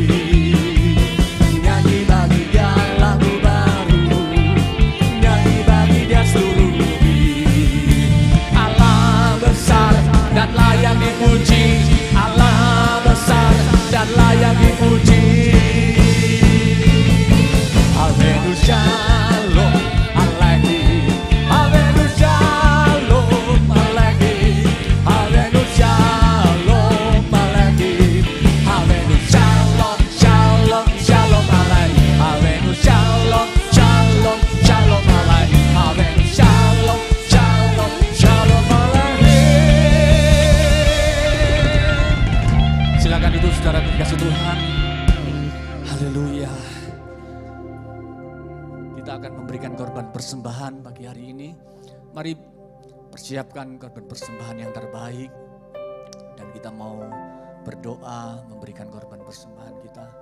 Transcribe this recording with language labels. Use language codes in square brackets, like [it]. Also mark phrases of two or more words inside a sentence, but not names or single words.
[id] Nyanyi bagi dia lagu baru. Nyanyi bagi dia seluruh bumi. Allah besar dan layak dipuji. Allah besar dan layak dipuji. [he] הבאנו שלום עליכם. הבאנו שלום עליכם. הבאנו שלום עליכם. הבאנו שלום, שלום, שלום עליכם. הבאנו שלום, שלום, שלום עליכם. הבאנו שלום, שלום, שלום עליכם. [id] Silakan duduk saudara dikasih Tuhan. Haleluya. Kita akan memberikan korban persembahan pagi hari ini. Mari persiapkan korban persembahan yang terbaik. Dan kita mau berdoa memberikan korban persembahan kita.